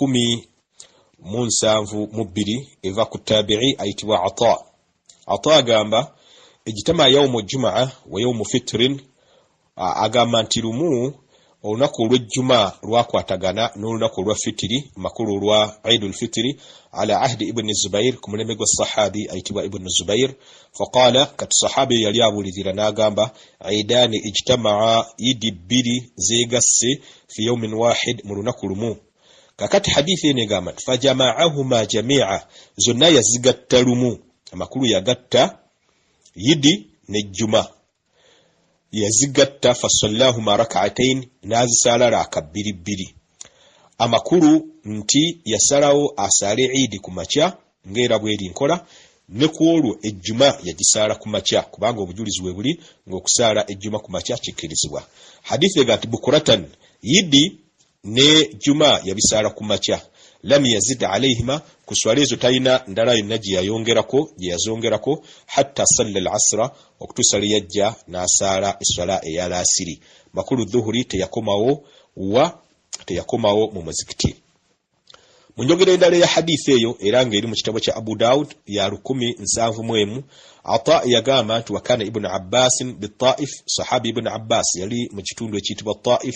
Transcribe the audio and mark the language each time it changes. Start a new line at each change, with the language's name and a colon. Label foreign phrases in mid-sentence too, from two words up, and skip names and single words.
Ganda: 1072 eva ku tabi'i ayitibwa Ata agamba
Arabic: اجتمع يوم جمعة ويوم فطر,
Ganda: agamba nti lumu olunaku olw'ejjuma lwakwatagana n'olunaku olwa fitiri, makulu olwa Eidul Fitri,
Arabic: على عهد ابن الزبير,
Ganda: ku mulembe gwa sahabi ayitibwa Ibn Zubair. Faqala, kati sahabi yali abulirira n'agamba
Arabic: عيدان اجتمعا,
Ganda: yidi bbiri zeegasse
Arabic: في يوم واحد,
Ganda: mu lunaku lumu. Kakati hadithi ene egamba
Arabic: فجمعهما جميعا,
Ganda: zonna yazigatta lumu. Amakulu yagatta yidi n'ejjuma, yazigatta
Arabic: فصلاهما ركعتين,
Ganda: nazisala raka bbiri. Amakulu nti yasalawo asale Eid ku makya ngera bweri nkola, ne ku olwo ejjuma yagisala ku makya, kubanga obujulizi bwe buli ng'okusala ejjuma ku makya kikkirizibwa. Hadithi egati bukuratan, yidi ne juma yabisala ku makya,
Arabic: لم يزد عليهما,
Ganda: kuswala ezo talina ndala yonna gye yazongerako,
Arabic: حتى صلى العصر,
Ganda: okutusala yajja n'asaala essala eya lasiri. Makulu dhuhuri teyakomawo mu muzikiti. Mu njogera endala ya hadithi eyo era ng'eri mu kitabo kya Abu Dawud ya 1071, Ata yagamba nti
Arabic: وكان ابن عباس بالطائف,
Ganda: sahabi Ibn Abbas yali mu kitundu ekiyitibwa Taif.